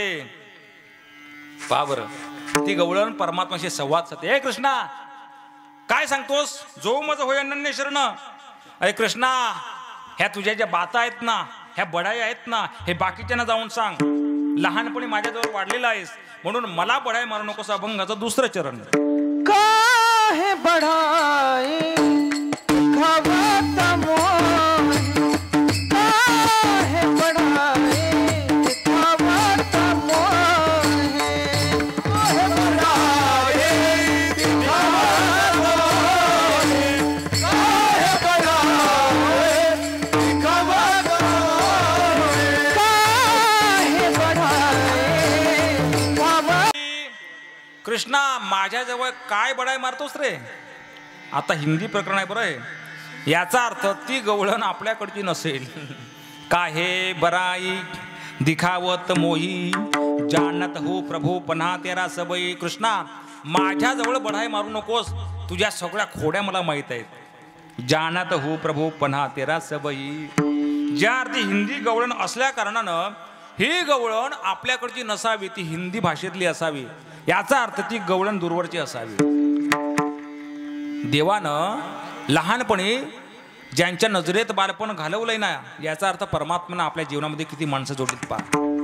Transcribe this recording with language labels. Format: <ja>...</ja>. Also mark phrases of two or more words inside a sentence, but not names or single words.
<mr>पहा बरं, ती गवळण परमात्माशी संवाद साधते. हे कृष्णा, काय सांगतोस? जो मज होय अनन्य शरण. अरे कृष्णा, ह्या तुझ्या ज्या बाता आहेत ना, ह्या बढाई आहेत ना, हे बाकीच्यांना जाऊन सांग. लहानपणी माझ्याजवळ वाढलेला आहेस म्हणून मला बढाई मारू नकोस. अभंगाचं 2रं चरण.</mr> <hi>काहे बढाई खावत मोह, काहे बढाई खावत मोह, काहे बढाई खावत मोह, काहे बढाई खावत मोह, काहे बढाई खावत.</hi> <mr>कृष्णा, माझ्याजवळ काय बढाई मारतोस रे? आता हिंदी प्रकरण आहे बरं आहे. याचा अर्थ ती गवळण आपल्याकडची नसेल.</mr> <hi>काहे बराई दिखावत मोही, जानत हो प्रभू पन्हा तेरा सबई.</hi> <mr>कृष्णा, माझ्याजवळ बढाई मारू नकोस. तुझ्या सगळ्या खोड्या मला माहित आहेत.</mr> <hi>जानत हो प्रभू पन्हा तेरा सबई.</hi> <mr>ज्या अर्थी हिंदी गवळण असल्या कारणानं ही गवळण आपल्याकडची नसावी, ती हिंदी भाषेतली असावी. याचा अर्थ ती गवळण दूरवरची असावी. देवानं लहानपणी ज्यांच्या नजरेत बालपण घालवलंय ना, याचा अर्थ परमात्म्यानं आपल्या जीवनामध्ये किती माणसं जोडलीत पहा.</mr>